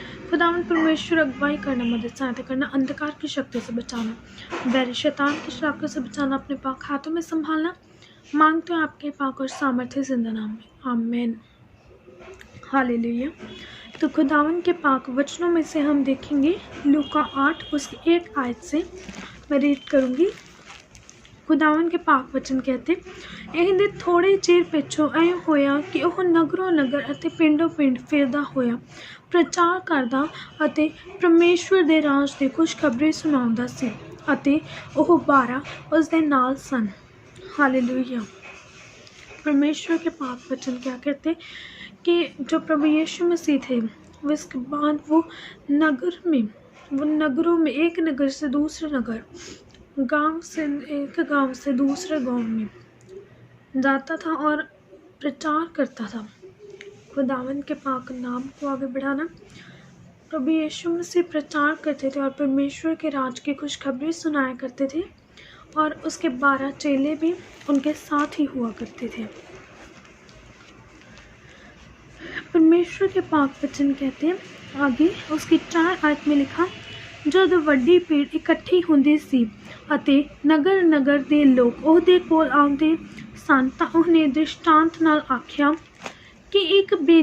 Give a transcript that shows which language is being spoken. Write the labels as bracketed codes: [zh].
[hi] खुदावंद परमेश्वर अगुवाई करना, मदद सहायता करना, अंधकार की शक्ति से बचाना, बैरी शैतान की शराकत से बचाना, अपने पाक हाथों में संभालना मांगते हैं आपके पाक और सामर्थ्य जिंदा नाम में, आमीन। हालेलुया। तो खुदावन के पाक वचनों में से हम देखेंगे लूका 8 उसकी 1 आयत से मैं रीड करूंगी। खुदावन के पाक वचन कहते, [pa] ਇਹਦੇ ਥੋੜੇ ਚਿਰ ਪਿੱਛੋਂ ਐ ਹੋਇਆ ਕਿ ਉਹ ਨਗਰੋਂ ਨਗਰ ਅਤੇ ਪਿੰਡੋਂ ਪਿੰਡ ਫਿਰਦਾ ਹੋਇਆ ਪ੍ਰਚਾਰ ਕਰਦਾ ਅਤੇ ਪਰਮੇਸ਼ਵਰ ਦੇ ਰਾਜ ਦੀ ਖੁਸ਼ਖਬਰੀ ਸੁਣਾਉਂਦਾ ਸੀ ਅਤੇ ਉਹ 12 ਉਸ ਦੇ ਨਾਲ ਸਨ। [hi] हालेलुया। परमेश्वर के पाक वचन क्या कहते कि जो प्रभु यीशु मसीह थे उसके बाद वो नगरों में एक नगर से दूसरे नगर, गांव से एक गांव से दूसरे गांव में जाता था और प्रचार करता था खुदावन के पाक नाम को आगे बढ़ाना। प्रभु यीशु मसीह प्रचार करते थे और परमेश्वर के राज की खुशखबरी सुनाया करते थे और उसके 12 चेले भी उनके साथ ही हुआ करते थे। परमेश्वर के पाक वचन कहते हैं आगे उसकी 4 आयत में लिखा, जब [pa] ਵੱਡੀ ਭੀੜ ਇਕੱਠੀ ਹੁੰਦੀ ਸੀ ਅਤੇ ਨਗਰ ਨਗਰ ਦੇ ਲੋਕ ਉਹਦੇ ਕੋਲ ਆਉਂਦੇ ਸਨ ਤਾਂ ਉਹਨੇ ਦ੍ਰਿਸ਼ਟਾਂਤ ਨਾਲ ਆਖਿਆ ਕਿ ਇੱਕ